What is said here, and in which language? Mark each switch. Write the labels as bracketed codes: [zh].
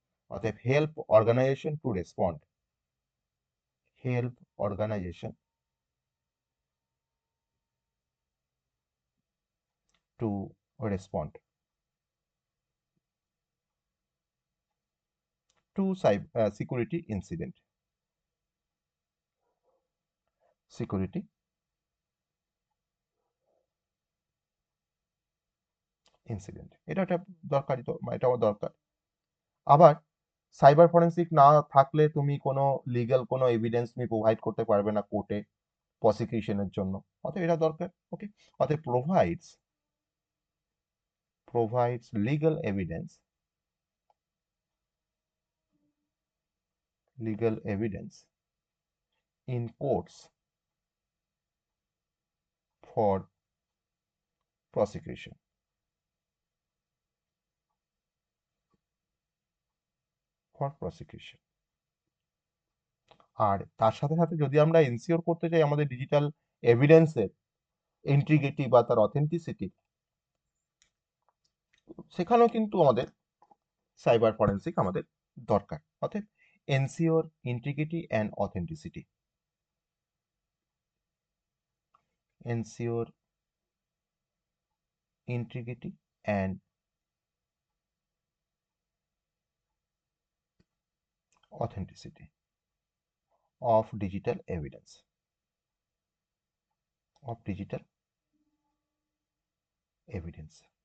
[en] অতএব help organisation to respond, help organisation to respond to security incident, security incident, [bn] এটা একটা দরকারি, তো এটা আমার দরকার। আবার সাইবার ফরেন্সিক না থাকলে তুমি কোনো লিগ্যাল কোনো এভিডেন্স তুমি প্রোভাইড করতে পারবে না কোর্টে প্রসিকিউশনের জন্য, অতএব এটা দরকার। [en] Okay, অতএব provides legal evidence, legal evidence in courts for prosecution, for prosecution। [bn] আর তার সাথে সাথে যদি আমরা এনসিওর করতে চাই আমাদের ডিজিটাল এভিডেন্সের ইন্টিগ্রিটি বা তার অথেন্টিসিটি, সেখানেও কিন্তু আমাদের সাইবার ফরেন্সিক আমাদের দরকার। [en] অতএব ensure integrity and authenticity, ensure integrity and authenticity of digital evidence, of digital evidence।